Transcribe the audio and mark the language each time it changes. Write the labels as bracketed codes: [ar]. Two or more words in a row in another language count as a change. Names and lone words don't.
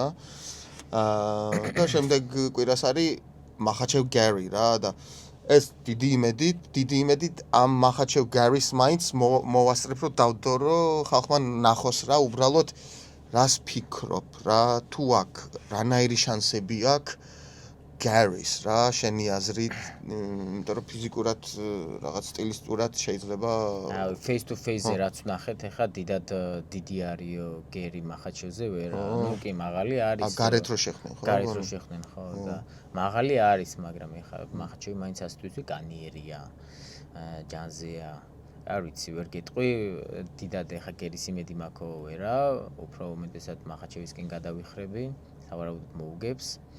[ka] და შემდეგ კვირას არის მახაჩევ გარი რა და ეს დიდი იმედით ამ მახაჩევ გარის მაინც მოვასწრებ რომ დავდო რომ ხალხმა ნახოს რა უბრალოდ რას ფიქრობ რა თუ აქ რანაირი შანსები აქვს გარის რა შენი აზრით იმიტომ რომ ფიზიკურად რაღაც სტილისტურად შეიძლება [en] face to face-ზე [ka] რაც ვნახეთ ეხლა დიდი არისო გერი მახაჩევზე ვერ ну კი მაღალი არის გარეთ რო შეხნენ ხო და მაღალი არის მაგრამ ეხლა მახაჩევი მაინც ასე თვითონ განიერია ჯანზეა არ ვიცი ვერ გეტყვი დიდად ეხლა გერის იმედი მაქვს ვერა უფრო უმეტესად მახაჩევისკენ გადავიხრები სავარაუდოდ მოუგებს